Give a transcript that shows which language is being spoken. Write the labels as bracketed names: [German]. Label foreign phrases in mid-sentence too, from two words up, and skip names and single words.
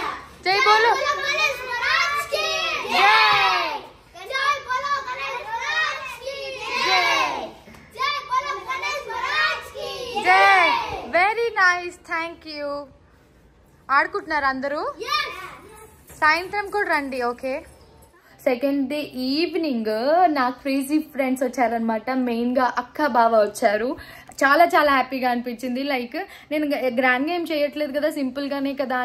[Hindi] जय बोलो गणेश महाराज की जय जय बोलो गणेश महाराज की जय जय बोलो गणेश महाराज की [Telugu] जय [English] very nice thank you [Telugu] ఆడుకుంటున్నారు అందరూ సాయంత్రం కూడా రండి [English] okay second day evening [Telugu] నా [English] crazy friends [Telugu] వచ్చారనమాట మెయిన్గా అక్క బావ వచ్చారు చాలా చాలా హ్యాపీగా అనిపించింది లైక్ నేను గ్రాండ్గా ఏం చేయట్లేదు కదా సింపుల్గానే కదా